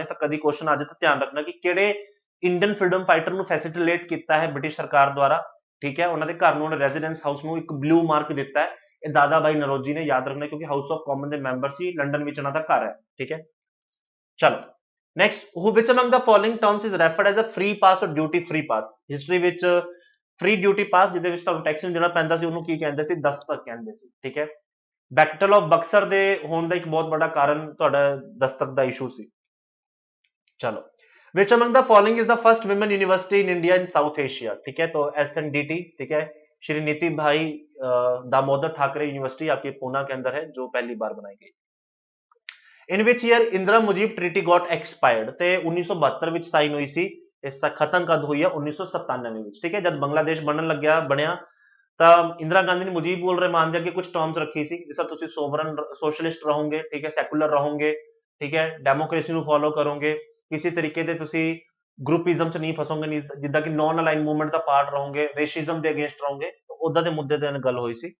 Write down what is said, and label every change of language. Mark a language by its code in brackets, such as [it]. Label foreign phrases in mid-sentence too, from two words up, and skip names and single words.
[pa] ਤਾਂ ਕਦੀ ਕੁਐਸਚਨ ਆ ਜਾਏ ਤਾਂ ਧਿਆਨ ਰੱਖਣਾ ਕਿ ਕਿਹੜੇ [en] Indian freedom fighter [pa] ਨੂੰ ਫੈਸਿਲਿਟੇਟ ਕੀਤਾ ਹੈ ਬ੍ਰਿਟਿਸ਼ ਸਰਕਾਰ ਦੁਆਰਾ। ਠੀਕ ਹੈ, ਉਹਨਾਂ ਦੇ ਘਰ ਨੂੰ, [en] residence house [pa] ਨੂੰ ਇੱਕ [en] blue mark [pa] ਦਿੱਤਾ ਹੈ, ਇਹ ਦਾਦਾ ਭਾਈ ਨਰੋਜੀ ਨੇ। ਯਾਦ ਰੱਖਣਾ ਕਿਉਂਕਿ ਹਾਊਸ ਆਫ ਕਾਮਨ ਦੇ ਮੈਂਬਰ ਸੀ, ਲੰਡਨ ਵਿੱਚ ਇਹਨਾਂ ਦਾ ਘਰ ਹੈ। ਠੀਕ ਹੈ, ਚਲੋ ਨੈਕਸਟ, [en] which among the following terms is referred as a free pass or duty free pass? [pa] ਹਿਸਟਰੀ ਵਿੱਚ [en] free duty pass [pa] ਜਿਹਦੇ ਵਿੱਚ ਤੁਹਾਨੂੰ ਟੈਕਸ ਦੇਣਾ ਪੈਂਦਾ ਸੀ ਉਹਨੂੰ ਕੀ ਕਹਿੰਦੇ ਸੀ? ਦਸਤਕ ਕਹਿੰਦੇ ਸੀ। ਠੀਕ ਹੈ, ਬੈਟਲ ਆਫ ਬਕਸਰ ਦੇ ਹੋਣ ਦਾ ਇੱਕ ਬਹੁਤ ਵੱਡਾ ਕਾਰਨ ਤੁਹਾਡਾ ਦਸਤਕ ਦਾ ਇਸ਼ੂ ਸੀ। ਚਲੋ, [en] which among the following is the first women university in India in South Asia? [hi] ठीक है, तो SNDT। ठीक है, श्री नीति भाई दामोदर ठाकरे यूनिवर्सिटी आपके पूना के अंदर है, जो पहली बार बनाई गई। [en] In which year इंदिरा मुजीब ट्रीटी got expired? [pa] ਤੇ 1972 ਵਿੱਚ ਸਾਈਨ ਹੋਈ ਸੀ। ਇਸ ਦਾ ਖਤਮ ਕਦ ਹੋਈ ਹੈ? 1997 ਵਿੱਚ। ਠੀਕ ਹੈ, ਜਦ ਬੰਗਲਾਦੇਸ਼ ਬਣਿਆ ਤਾਂ ਇੰਦਰਾ ਗਾਂਧੀ ਨੇ ਮੁਜੀਬ ਉਰ ਰਹਿਮਾਨ ਦੇ ਅੱਗੇ ਕੁਝ ਟਰਮਸ ਰੱਖੀ ਸੀ, ਜਿਸ ਤਰ੍ਹਾਂ ਤੁਸੀਂ [en] sovereign socialist [pa] ਰਹੋਗੇ, ਠੀਕ ਹੈ, ਸੈਕੂਲਰ ਰਹੋਗੇ, ਠੀਕ ਹੈ, ਡੈਮੋਕ੍ਰੇਸੀ ਨੂੰ ਫੋਲੋ ਕਰੋਗੇ, ਕਿਸੇ ਤਰੀਕੇ ਦੇ ਤੁਸੀਂ ਗਰੁੱਪਿਜ਼ਮ ਚ ਨਹੀਂ ਫਸੋਗੇ, ਜਿੱਦਾਂ ਕਿ [en] non aligned movement [pa] ਦਾ ਪਾਰਟ ਰਹੋਗੇ, ਰੇਸ਼ਿਜ਼ਮ ਦੇ ਅਗੇਂਸਟ ਰਹੋਗੇ, ਉਦਾਂ ਦੇ ਮੁੱਦੇ ਤੇ ਗੱਲ ਹੋਈ ਸੀ।